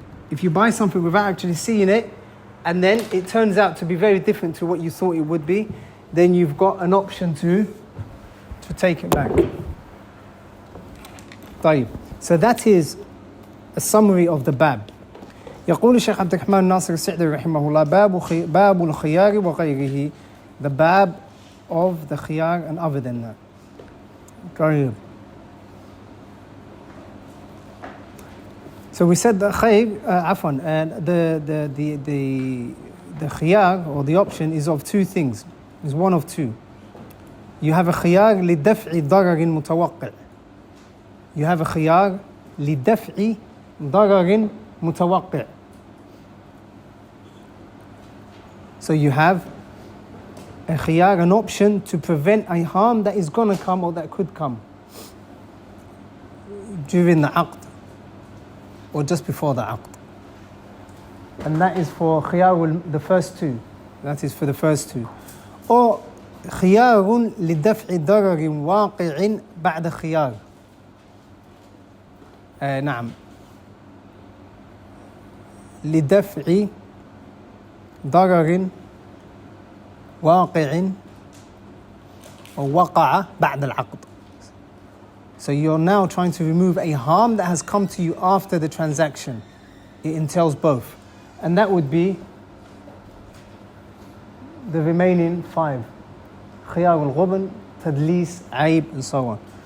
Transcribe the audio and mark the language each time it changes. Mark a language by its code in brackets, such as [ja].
[en] If you buy something without actually seeing it, and then it turns out to be very different to what you thought it would be, then you've got an option to take it back. [ar] طيب. [en] So that is a summary of the bab. [ar] يقول الشيخ عبد الرحمن الناصر السعدي رحمه الله باب الخيار وغيره, [en] the bab of the khiyar and other than that. [ar] طيب. [en] So we said the khayr, and the khiyar or the option is of two things. It's one of two. You have a khiyar [ar] لدفع ضرر متوقع. [en] You have a khiyar لدفع ضرر متوقع. So you have a khiyar, an option to prevent a harm that is going to come or that could come during the aqd or just before the aqd. And that is for khiyar the first two. That is for the first two. [ar] Or خيار لدفع ضرر واقع بعد خيار. نعم. لدفع ضرر واقع ووقع بعد العقد. [en] So you're now trying to remove a harm that has come to you after the transaction. It entails both. And that would be the remaining five. [ar] خيار الغبن, تدليس, عيب, [en] and so on.